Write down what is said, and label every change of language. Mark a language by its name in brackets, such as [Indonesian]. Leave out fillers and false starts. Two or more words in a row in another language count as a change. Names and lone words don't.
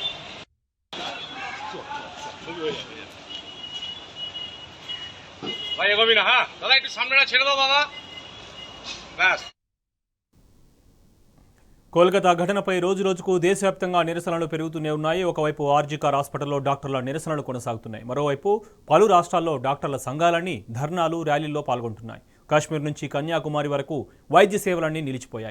[Bangla] ভাই এগোবি না। হ্যাঁ দাদা একটু সামনেটা ছেড়ে দাও দাদা ব্যাস। [Telugu] కోల్కతా ఘటనపై రోజురోజుకు దేశవ్యాప్తంగా నిరసనలు పెరుగుతూనే ఉన్నాయి. ఒకవైపు ఆర్జీకార్ హాస్పిటల్లో డాక్టర్ల నిరసనలు కొనసాగుతున్నాయి. మరోవైపు పలు రాష్ట్రాల్లో డాక్టర్ల సంఘాలన్నీ ధర్నాలు, ర్యాలీల్లో పాల్గొంటున్నాయి. కాశ్మీర్ నుంచి కన్యాకుమారి వరకు వైద్య సేవలన్నీ నిలిచిపోయాయి.